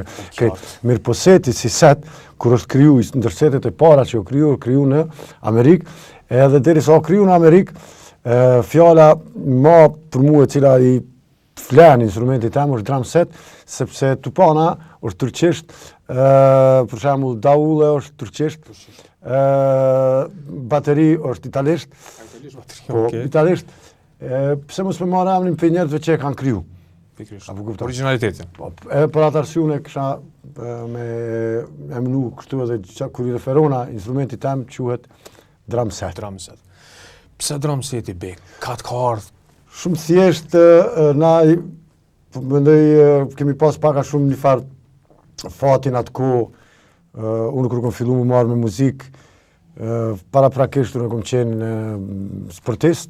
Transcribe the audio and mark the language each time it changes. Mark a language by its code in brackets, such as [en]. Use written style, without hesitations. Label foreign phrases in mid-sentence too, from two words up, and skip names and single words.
[sq] Mirë po seti si set, kur është kriju, ndër setet e para që u kriju në Amerikë, edhe derisa u kriju në Amerikë, fjala më për mua e cila i flen instrumentit tem është [en] drum set, [sq] sepse Tupana është turqisht, për shembull daulle është turqisht, bateri është italisht. Po, italisht. Pse mos më marr emrin për njerëzve që e kanë kriju. Pikërisht. Originalitetin. Po, për atë arsye unë kisha me emnu kështu edhe kur i referona instrumenti tem quhet [en] drum set. Drum set. [sq] Pse drum seti Bek? Ka ardhur shumë thjesht, na mendoj kemi pas pak a shumë një farë fatin atë kohë. Unë kur kom filluar më marr me muzikë, paraprakisht unë kom qenë sportist.